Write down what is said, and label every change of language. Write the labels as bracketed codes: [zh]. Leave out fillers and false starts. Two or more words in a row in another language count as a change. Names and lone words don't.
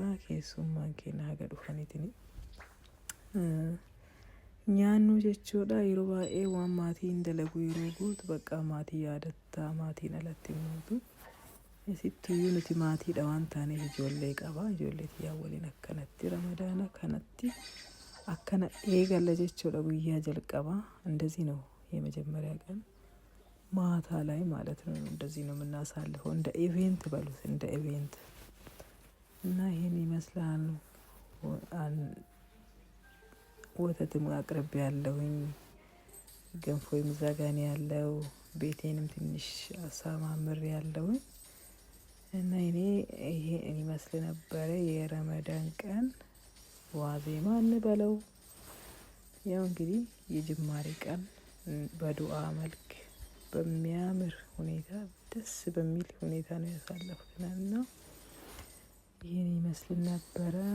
[om] keessummaan keenya haga dhufaniitiin nyaannu jechuudha. yeroo baay'ee waan maatiin dalagu yeroo guutu bakka maatii yaadatta, maatiin alatti muutu. Isittuyyuu nuti maatiidha waan taaneef ijoollee qaba. ijoollee tiyyaa waliin akkanatti ramadaana kanatti akkana eegalla jechuudha guyyaa jalqaba። [am] እንደዚህ ነው የመጀመሪያ ቀን ማታ ላይ ማለት ነው። እንደዚህ ነው የምናሳልፈው። እንደ ኢቬንት በሉት፣ እንደ ኢቬንት እና ይሄን ይመስላል። ወተትም አቅርቤ ያለውኝ ገንፎም ዘጋኔ ያለው ቤቴንም ትንሽ አሳማምር ያለውኝ እና እኔ ይሄ ይመስል ነበር የረመዳን ቀን ዋዜማ እንበለው። ያው እንግዲህ የጅማሬ ቀን በዱአ መልክ በሚያምር ሁኔታ ደስ በሚል ሁኔታ ነው ያሳለፍኩትና ይሄን ይመስል ነበር።